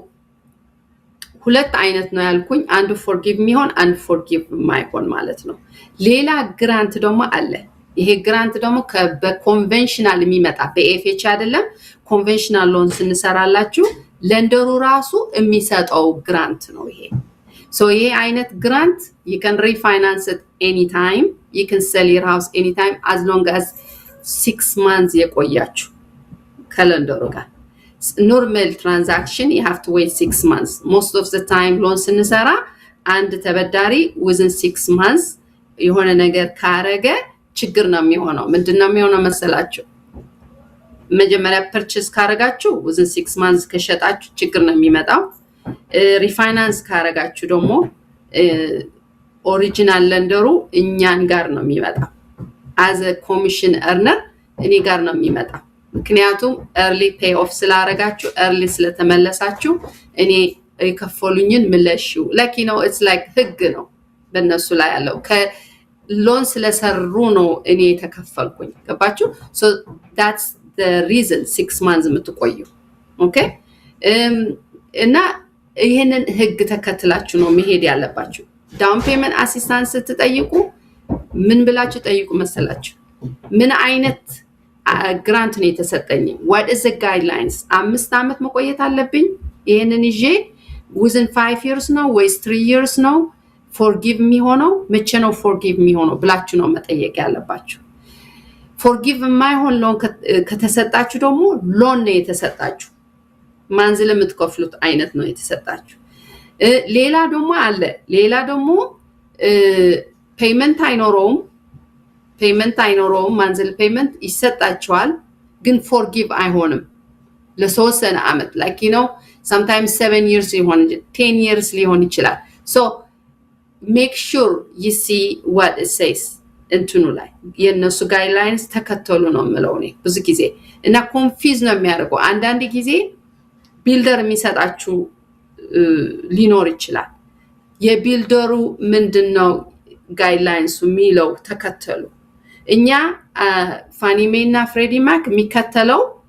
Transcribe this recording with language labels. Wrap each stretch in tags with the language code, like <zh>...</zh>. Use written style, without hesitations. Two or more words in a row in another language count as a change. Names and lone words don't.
<am>ሁለት አይነት ነው ያልኩኝ አንዱ forgive የሚሆን አንዱ forgive የማይሆን ማለት ነው ሌላ ግራንት ደግሞ አለ ይሄ ግራንት ደግሞ በኮንቬንሽናል የሚመጣ በኤፍኤች አይደለም</am> <en>conventional loan</en> <am>ስንሰራላችሁ ለንደሩ ራሱ የሚሰጠው ግራንት ነው ይሄ so ይሄ አይነት</am> <en>ግራንት you can refinance it anytime you can sell your house anytime as long as 6 months</en> <am>የቆያችሁ ከለንደሩ ጋር</am> <en>normal transaction you have to wait 6 months most of the time loan</en> <am>ስንሰራ አንድ ተበዳሪ</am> <en>within 6 months</en> <am>የሆነ ነገር ካረገ ችግር ነው የሚሆነው ምንድነው የሚሆነው መሰላችሁ መጀመሪያ ፐርቼስ ካረጋችሁ</am> <en>within 6 months</en> <am>ከሸጣችሁ ችግር ነው የሚመጣው ሪፋይናንስ ካረጋችሁ ደግሞ ኦሪጂናል ለንደሩ እኛን ጋር ነው የሚመጣው</am> <en>as a commission earner</en> <am>እኔ ጋር ነው የሚመጣው ምክንያቱም</am> <en>early pay off</en> <am>ስላረጋችሁ early ስለተመለሳችሁ እኔ የከፈሉኝን ምለሽው</am> <en>like you know it's like</en> <am>ህግ ነው በእነሱ ላይ ያለው loan ስለሰሩ ነው እኔ ተከፈልኩኝ ገባችሁ</am> <en>so that's the reason 6 months</en> <am>የምትቆዩ okay እና ይሄንን ህግ ተከትላችሁ ነው መሄድ ያለባችሁ</am> <en>down payment assistance</en> <am>ስትጠይቁ ምን ብላችሁ ጠይቁ መሰላችሁ ምን አይነት ግራንት ነው የተሰጠኝ</am> <en>what is the guidelines</en> <am>5 አመት መቆየት አለብኝ ይሄንን ይዤ</am> <en>within 5 years</en> <am>ነው ወይስ</am> <en>3 years</en> <am>ነው</am> <en>forgive me</en> <am>ሆነው መቼ ነው</am> <en>forgive me</en> <am>ሆነው ብላችሁ ነው መጠየቅ ያለባችሁ forgive የማይሆን ሎን ከተሰጣችሁ ደግሞ ሎን ነው የተሰጣችሁ ማንዝል የምትከፍሉት አይነት ነው የተሰጣችሁ ሌላ ደግሞ አለ ሌላ ደግሞ ፔመንት አይኖረውም</am> <en>monthly payment</en> <am>ይሰጣችኋል ግን forgive አይሆንም ለሶስት አመት</am> <en>like you know sometimes 7 years</en> <am>ሊሆን</am> <en>10 years</en> <am>ሊሆን ይችላል</am> <en>so make sure you see what it says</en> <am>እንትኑ ላይ የነሱ ጋይድላይንስ ተከተሉ ነው የምለው እኔ ብዙ ጊዜ እና ኮንፊዝ ነው የሚያደርገው አንዳንድ ጊዜ ቢልደር የሚሰጣችሁ ሊኖር ይችላል የቢልደሩ ምንድነው ጋይድላይንሱ የሚለው ተከተሉ እኛ ፋኒሜና ፍሬዲ ማክ የሚከተለው</am>